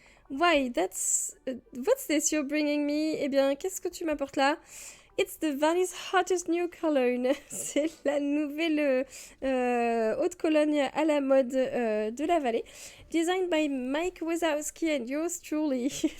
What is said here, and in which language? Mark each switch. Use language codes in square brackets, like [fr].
[en] Why, what's this you're bringing me? [fr] Eh bien, qu'est-ce que tu m'apportes là? [en] It's the valley's hottest new cologne. [fr] C'est la nouvelle eau de Cologne à la mode de la vallée. [en] Designed by Mike Wazowski and yours truly.